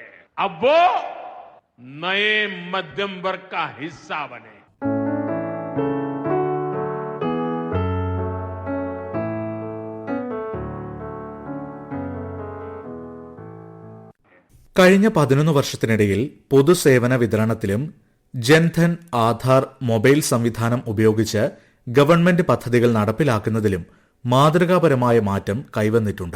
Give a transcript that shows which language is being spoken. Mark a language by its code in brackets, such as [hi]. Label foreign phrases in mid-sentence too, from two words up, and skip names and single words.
[hi] अब वो नए मध्यम वर्ग का हिस्सा बने. [ml] കഴിഞ്ഞ 11 വർഷത്തിനിടയിൽ പൊതുസേവന വിതരണത്തിലും ജൻധൻ ആധാർ മൊബൈൽ സംവിധാനം ഉപയോഗിച്ച് ഗവൺമെന്റ് പദ്ധതികൾ നടപ്പിലാക്കുന്നതിലും മാതൃകാപരമായ മാറ്റം കൈവന്നിട്ടുണ്ട്.